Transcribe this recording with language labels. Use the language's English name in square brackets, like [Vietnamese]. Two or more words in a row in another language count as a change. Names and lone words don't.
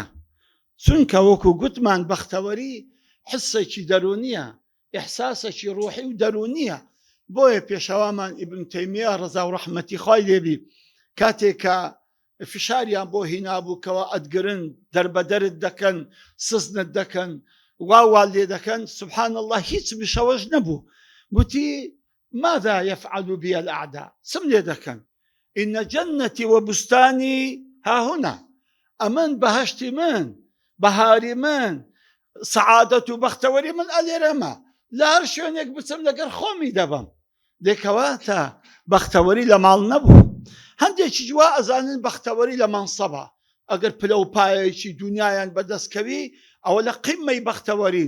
[Central Kurdish] چونکە وەکو گوتمان بەختەوەری حسێکی دەرونیە، ئیحساسێکی ڕوحی و دەرونیە. بۆیە پێشەوامان ئیبن تەیمیە ڕەزا و ڕەحمەتی خوای لێبی کاتێکە فشاریان بۆ هینابووکەوە ئەدگرن، دەربەدەرت دەکەن، سزنت دەکەن، وا لێ دەکەن، [Arabic] سبحان الله [Central Kurdish] هیچ بشەوەش نەبوو. [Arabic] گوتی ماذا يفعل بي الأعداء؟ [Central Kurdish] سم لێ دەکەن، [Arabic] إن جنتي وبستاني ها هنا. [Central Kurdish] ئەمن بەهەشتی من، بەهاری من، سەعادەت و بەختەوەری من ئەلێرەمە، لە هەر شوێنێک بچم لەگەر خۆمی دەبم. دێکەواتە بەختەوەری لە ماڵ نەبوو. هەندێکی جوا ئەزانن بەختەوەری لە مەنسەبە، ئەگەر پلە و پایەکی دنیایان بەدەستکەوی ئەوە لە قیمەی بەختەوەرین.